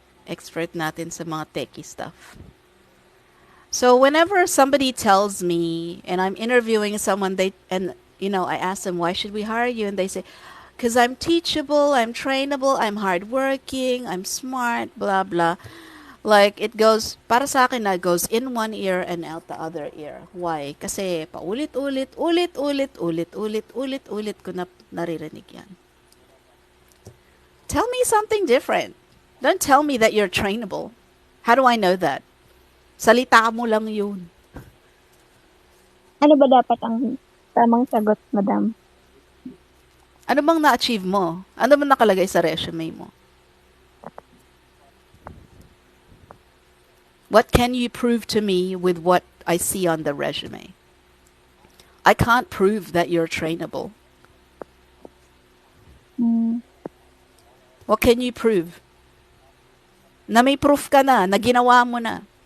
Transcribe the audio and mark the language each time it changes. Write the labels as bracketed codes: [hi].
[tl] Expert natin sa mga techie stuff. [en] So, whenever somebody tells me, and I'm interviewing someone, I ask them, why should we hire you? And they say, because I'm teachable, I'm trainable, I'm hardworking, I'm smart, blah, blah. Like, it goes, [tl] para sa akin na, [en] goes in one ear and out the other ear. Why? [tl] Kasi paulit-ulit, ulit-ulit ko na naririnig yan. [en] Tell me something different. Don't tell me that you're trainable. How do I know that? [tl] Salita mo lang yun. Ano ba dapat ang tamang sagot, madam? Ano bang na-achieve mo? Ano bang nakalagay sa resume mo? [en] What can you prove to me with what I see on the resume? I can't prove that you're trainable. What can you prove? [tl] Na may proof ka na ginawa mo na.